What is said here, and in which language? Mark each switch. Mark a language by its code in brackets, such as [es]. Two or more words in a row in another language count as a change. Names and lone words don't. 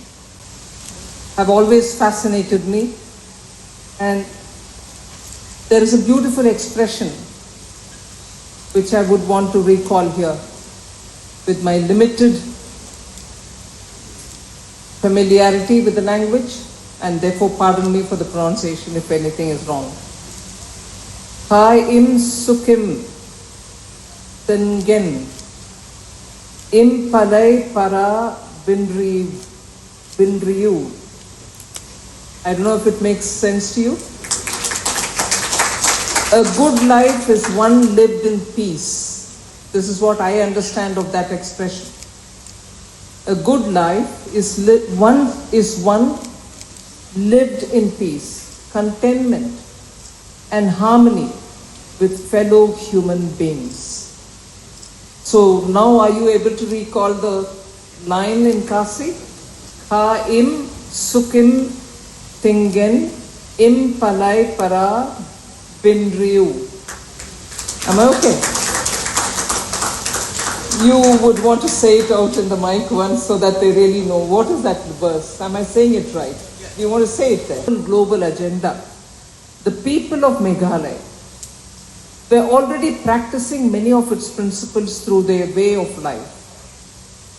[en] Have always fascinated me. And there is a beautiful expression which I would want to recall here with my limited familiarity with the language, and therefore pardon me for the pronunciation if anything is wrong. [kha] Hai im sukim tengen im plie para bindriyu. [en] I don't know if it makes sense to you. A good life is one lived in peace. This is what I understand of that expression. A good life is one lived in peace, contentment, and harmony with fellow human beings. So now are you able to recall the line in Kasi? [kha] Ka im sukim tingen im plie para binriu. [en] Am I okay? You would want to say it out in the mic once so that they really know. What is that verse? Am I saying it right? You want to say it there? Global agenda. The people of Meghalaya were already practicing many of its principles through their way of life.